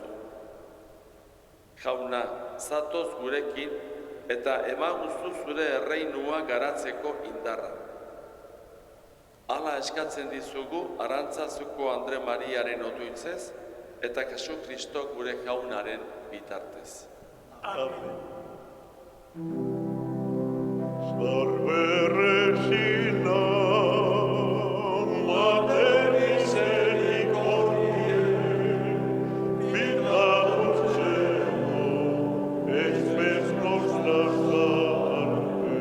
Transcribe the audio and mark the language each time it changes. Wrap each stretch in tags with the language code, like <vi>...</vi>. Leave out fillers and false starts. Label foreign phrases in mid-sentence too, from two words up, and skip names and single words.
<eu>Jauna, zatoz gurekin eta emaguzu zure erreinua garatzeko indarra. Hala eskatzen dizugu Arantzazuko Andre Mariaren otuitzez eta Jesu Kristo gure jaunaren bitartez. Amen.</eu> <la>Salve Regina, Mater misericordiae, vita dulcemo, et spes nostra salve.</la>